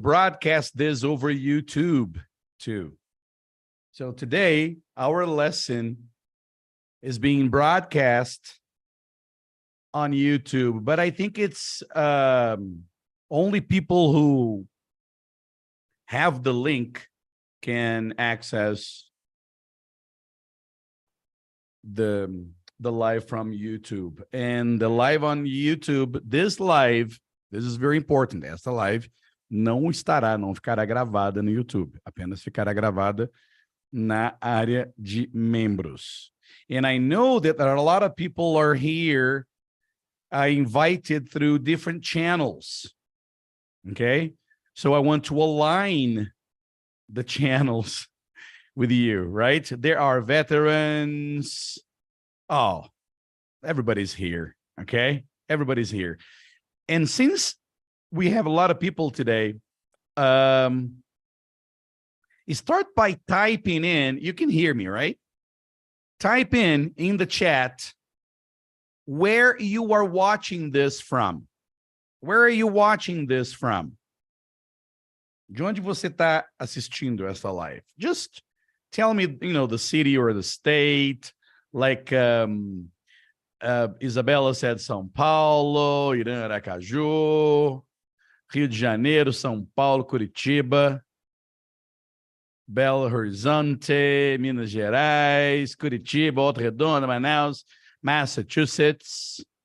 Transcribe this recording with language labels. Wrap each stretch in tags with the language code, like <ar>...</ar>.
<en>broadcast this over YouTube too. So today, our lesson is being broadcast on YouTube, but I think it's only people who have the link can access the live from YouTube. And the live on YouTube, this is very important.</en> <pt>Essa live não ficará gravada no YouTube, apenas ficará gravada na área de membros.</pt> <en>And I know that there are a lot of people are here invited through different channels. Okay, so I want to align the channels with you, right? There are veterans. Oh, everybody's here. Okay, everybody's here. And since we have a lot of people today, start by typing in. You can hear me, right? Type in the chat where you are watching this from. Where are you watching this from?</en> <pt>De onde você está assistindo essa live?</pt> <en>Just tell me, the city or the state. Like Isabela said, São Paulo, Irã, Aracaju, Rio de Janeiro, São Paulo, Curitiba, Belo Horizonte, Minas Gerais, Curitiba, Volta Redonda, Manaus, Massachusetts.</en>